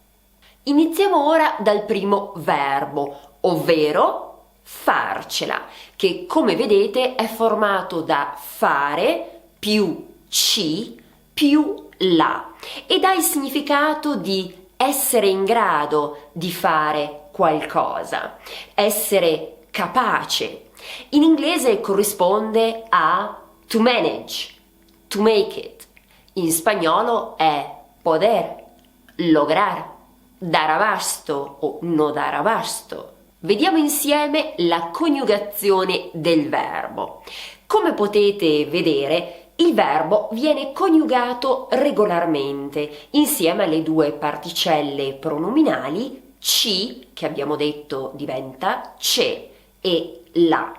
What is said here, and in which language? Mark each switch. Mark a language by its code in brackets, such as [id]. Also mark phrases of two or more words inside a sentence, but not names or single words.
[it] Iniziamo ora dal primo verbo, ovvero farcela, che come vedete è formato da fare più ci più la ed ha il significato di essere in grado di fare qualcosa, essere capace. In inglese corrisponde a [en] to manage, to make it. [it] In spagnolo è [es] poder, lograr, dar abasto o no dar abasto. [it] Vediamo insieme la coniugazione del verbo. Come potete vedere, il verbo viene coniugato regolarmente insieme alle 2 particelle pronominali ci, che abbiamo detto diventa ce, e la.